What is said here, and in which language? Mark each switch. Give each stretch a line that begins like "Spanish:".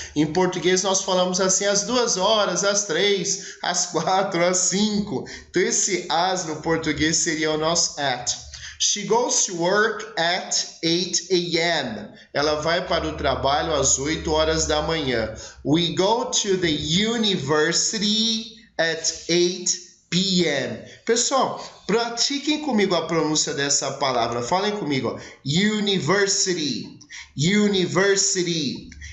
Portuguese: Em português nós falamos assim às 2 horas, às 3, às 4, às 5. Então esse as no português seria o nosso at.
English: She goes to work at 8 a.m.
Portuguese: Ela vai para o trabalho às 8 horas da manhã.
English: We go to the university at 8 p.m.
Portuguese: Pessoal, pratiquem comigo a pronúncia dessa palavra. Falem comigo, ó.
English: University.